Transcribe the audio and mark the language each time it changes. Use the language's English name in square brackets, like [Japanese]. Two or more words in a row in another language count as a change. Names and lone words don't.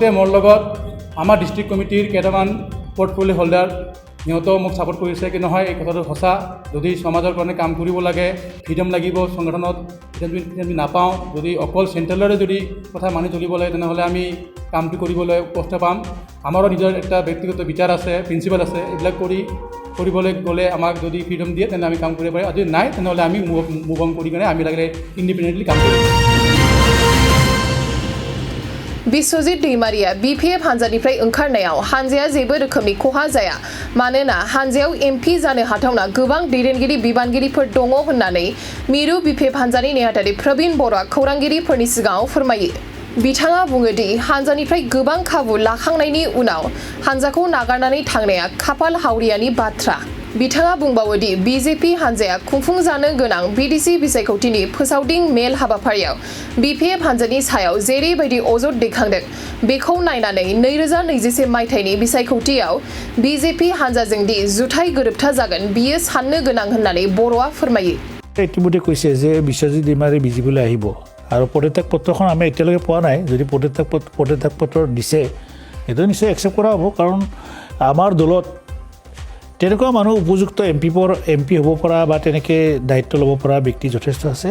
[Assamese] মোৰ লগত আমাৰ [English] district committee [Assamese] কেইটামান [English] portfolio holder [Assamese] সিহঁতেও মোক ছাপোৰ্ট কৰিছে কি নহয় এই কথাটো সঁচা যদি সমাজৰ কাৰণে কাম কৰিব লাগে ফ্ৰীডম লাগিব সংগঠনত আমি নাপাওঁ যদি অকল চেণ্ট্ৰেলৰে যদি কথা মানি চলিব লাগে তেনেহ'লে আমি কামটো কৰিবলৈ কষ্ট পাম আমাৰো নিজৰ এটা ব্যক্তিগত বিচাৰ আছে প্ৰিন্সিপাল আছে এইবিলাক কৰিবলৈ গ'লে আমাক যদি ফ্ৰীডম দিয়ে তেনে আমি কাম কৰিব পাৰিম যদি নাই তেনেহ'লে আমি [English] move on [Assamese] কৰি কিনে আমি লাগিলে ইণ্ডিপেণ্ডেণ্টলি কাম কৰিম [Bodo] बिस्वजित दैमारिया BPF हानजानिफ्राय ओंखारनायाव हानजाया जेबो रोखोमनि खहा जाया मानोना हानजायाव MP जानो हाथावना गोबां दैदेनगिरि बिबानगिरिफोर दङ होननानै मिरु BPF हानजानि नेहाथारि प्रबिन बर'आ खौरांगिरिफोरनि सिगाङाव फोरमायो। बिथाङा बुङो दि हानजानिफ्राय गोबां खाबु लाखांनायनि उनाव हानजाखौ नागारनानै थांनाया खाफाल हावरियानि बाथ्रा। बिथाङा बुंबावो दि BJP हानजाया खुंफुंजानो गोनां BDC बिसायख'थिनि फोसावदिं मेल हाबाफारियाव BPF हानजानि सायाव जेरैबायदि अजद दैखांदों बेखौ नायनानै 2021 मायथाइनि बिसायख'थियाव BJP हानजाजों दि जुथाइ गोरोबथा जागोन बियो साननो गोनां होननानै बर'आ फोरमायो। [Assamese] ইতিমধ্যে কৈছে যে বিশ্বজিৎ দৈমাৰী বিজেপিলৈ আহিব আৰু পদত্যাগ পত্ৰখন আমি এতিয়ালৈকে পোৱা নাই। যদি পদত্যাগ পত্ৰ দিছে এইটো নিশ্চয় একচেপ্ট কৰা হ'ব, কাৰণ আমাৰ দলত তেনেকুৱা মানুহ উপযুক্ত MP হ'ব পৰা বা তেনেকৈ দায়িত্ব ল'ব পৰা ব্যক্তি যথেষ্ট আছে।